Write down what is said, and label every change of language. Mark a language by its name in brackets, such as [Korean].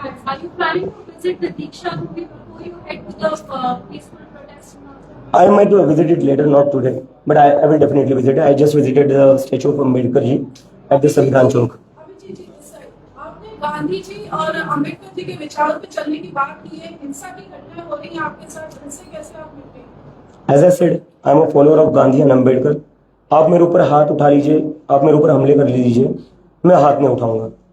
[English] Are you planning to visit the Diksha movie before you head to the peaceful protest? I might visit it later, not today, but I will definitely visit it. I just visited the statue of Ambedkar ji at the Samvidhan Chowk. [Hindi] अभिजीत जी, आपने गांधी जी और अम्बेडकर जी के विचारों पे चलने की बात की है, हिंसा की घटनाएं हो रही हैं आपके साथ, इनसे कैसे आप निपटेंगे? [English] As I said, I am a follower of Gandhi and Ambedkar. [Hindi] आप मेरे ऊपर हाथ उठा लीजिए, आप मेरे ऊपर हमले कर लीजिए, मैं हाथ नहीं उठाऊंगा.